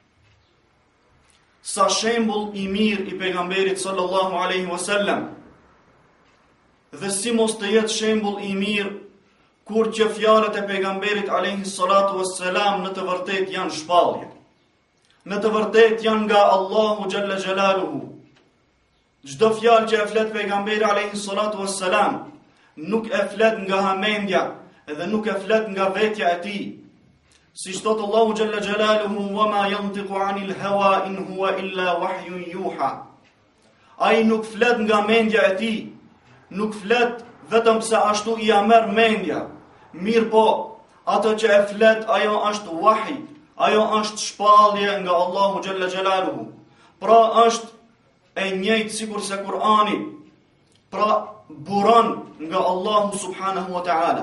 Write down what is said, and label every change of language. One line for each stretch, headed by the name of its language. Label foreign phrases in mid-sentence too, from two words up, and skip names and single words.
Albanian: Sa shembull i mirë i pejgamberit
Arabic: صلى الله عليه وسلم,
Albanian: dhe si mos të jetë shembull i mirë kur që fjalët e pejgamberit
Arabic: عليه الصلاة والسلام
Albanian: në të vërtet janë shpallje, në të vërtet janë nga Allahu
Arabic: جل جلاله.
Albanian: Çdo fjalë që e flet pejgamberi
Arabic: عليه الصلاة والسلام
Albanian: nuk e flet nga hamendja dhe nuk e flet nga vetja e tij. Si thot Allahu
Arabic: جل جلاله, وما ينطق عن الهوى إن هو إلا وحي يوحى.
Albanian: Ai nuk flet nga mendja e tij, nuk flet vetëm se ashtu i merr mendja. Mirë po, ato që e flet ajo është wahy, ajo është shpallje nga Allahu
Arabic: جل جلاله.
Albanian: Pra është e njëjtë sikur se Kur'ani, pra buron nga Allahu
Arabic: سبحانه وتعالى.